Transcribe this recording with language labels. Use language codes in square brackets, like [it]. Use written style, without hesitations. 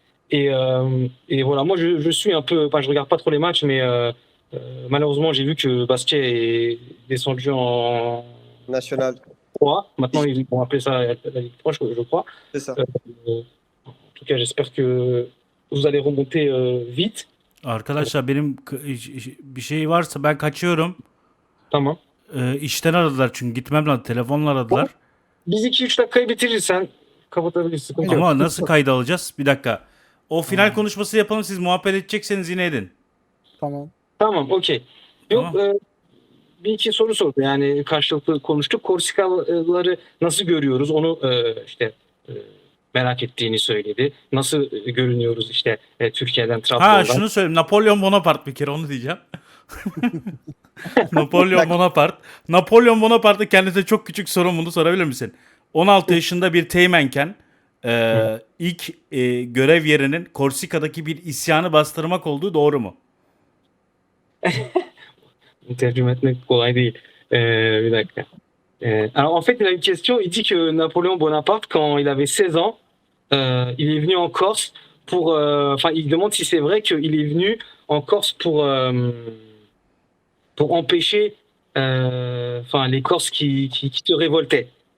[fr] Et voilà, moi je suis un peu, enfin je regarde pas trop les matchs, mais malheureusement j'ai vu que Bastia est descendu en National, 3. Maintenant ils vont appeler ça la Ligue 3, je crois. c'est ça. En tout cas, j'espère que vous allez remonter vite. [tr] Arkadaşlar benim bir şey varsa ben kaçıyorum. Tamam. İşten aradılar çünkü gitmem lazım. Telefonla aradılar. Biz 2-3 dakikayı bitiririz, sen kapatabilirsin. Sıkıntı yok. Ama nasıl kayda alacağız? Bir dakika. O final konuşması yapalım. Siz muhabbet edecekseniz yine edin. Tamam. Tamam, okey. Yok, Tamam. bir iki soru sordu. Yani karşılıklı konuştuk. Korsikalıları nasıl görüyoruz? Onu işte merak ettiğini söyledi. Nasıl görünüyoruz işte Türkiye'den, Trabzon'dan. Ha şunu söyleyeyim. Napolyon Bonaparte bir kere onu diyeceğim. Napolyon Bonaparte. Napolyon Bonaparte'ı kendisine çok küçük sorun, bunu sorabilir misin? 16 yaşında bir teğmenken ilk görev yerinin Korsika'daki bir isyanı bastırmak olduğu doğru mu? Tercüme etmek kolay değil. Bir dakika. [fr] Alors en fait, il a une question. Il dit que Napoléon Bonaparte, quand il avait 16 ans, il est venu en Corse pour. Enfin, il demande si c'est vrai qu'il est venu en Corse pour empêcher enfin, les Corses qui se révoltaient.